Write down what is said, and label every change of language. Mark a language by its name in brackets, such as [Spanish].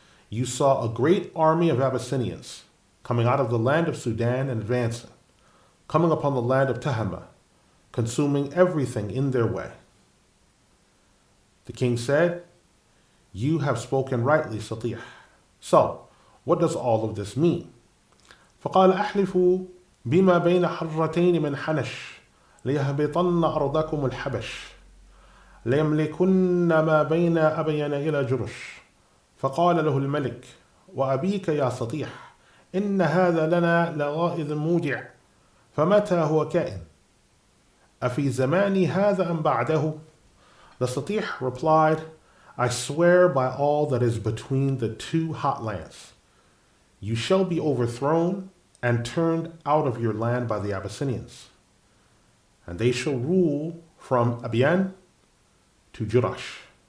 [English] You saw a great army of Abyssinians coming out of the land of Sudan and advancing, coming upon the land of Tahama, consuming everything in their way. The king said, you have spoken rightly, Satih. So, what does all of this mean? [Arabic] فقال أحلف بما بين حرتين من حنش ليهبطن أرضكم الحبش ليملكن ما بين أبين إلى جرش فقال له الملك وأبيك يا سطيح إن هذا لنا لغائظ مودع فمتى هو كائن أفي زماني هذا أم بعده. [English] The Satih replied, I swear by all that is between the two hot lands. You shall be overthrown and turned out of your land by the Abyssinians, and they shall rule from Abiyan to Jurash.